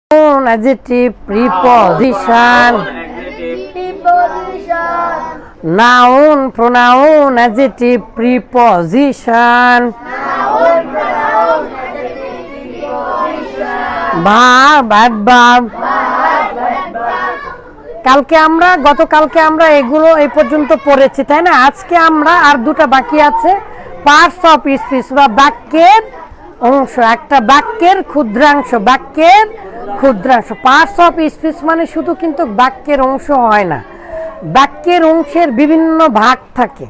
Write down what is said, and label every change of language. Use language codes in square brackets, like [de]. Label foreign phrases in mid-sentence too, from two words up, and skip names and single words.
[en] Noun, adjective, preposition. Noun, pronoun, adjective, preposition. Verb, adverb. [bn] গতকালকে আমরা এগুলো এই পর্যন্ত পড়েছি, তাই না? আজকে আমরা আর দুটো বাকি আছে, [en] parts of speech [bn] বা বাক্যের অংশ। একটা বাক্যের ক্ষুদ্রাংশ, [en] parts of speech [bn] মানে শুধু কিন্তু বাক্যের অংশ হয় না, বাক্যের অংশের বিভিন্ন ভাগ থাকে।